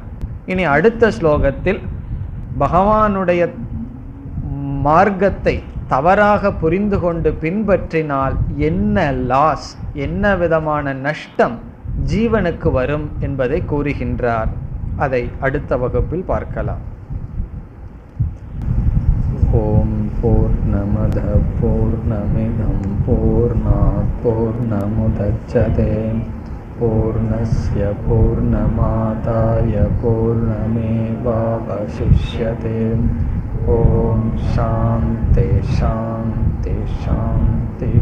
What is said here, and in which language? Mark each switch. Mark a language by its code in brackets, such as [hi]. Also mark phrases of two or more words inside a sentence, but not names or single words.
[ta] இனி அடுத்த ஸ்லோகத்தில் பகவானுடைய மார்க்கத்தை தவறாக புரிந்து கொண்டு பின்பற்றினால் என்ன லாஸ், என்ன விதமான நஷ்டம் ஜீவனுக்கு வரும் என்பதை கூறுகின்றார். அதை அடுத்த வகுப்பில் பார்க்கலாம். [sa] ओं पूर्णमदः पूर्णमिदं पूर्णात् पूर्णमुदच्यते पूर्णस्य पूर्णमादाय पूर्णमेवावशिष्यते. ओं शान्तिः शान्तिः शान्तिः.